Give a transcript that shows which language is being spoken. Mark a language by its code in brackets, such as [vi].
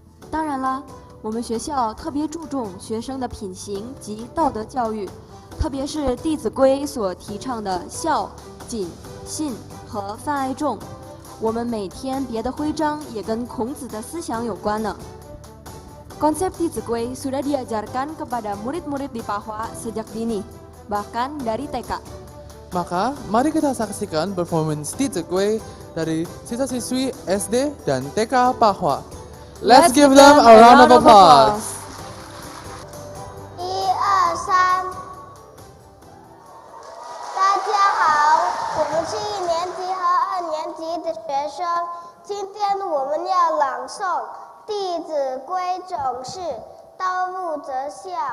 [zh] 当然啦，我们学校特别注重学生的品行及道德教育，特别是《弟子规》所提倡的孝、谨、信和泛爱众。我们每天别的徽章也跟孔子的思想有关呢。 [id] Konsep弟子规 sudah diajarkan kepada murid-murid di Pahwa sejak dini, bahkan dari TK. Maka, mari kita saksikan performance 弟子规 dari siswa-siswi SD dan TK Pahwa. [en] Let's give them a round of applause. [zh] 1、2、3，大家好，我们是1年级和2年级的学生。今天我们要朗诵《弟子规》总是，道不择孝。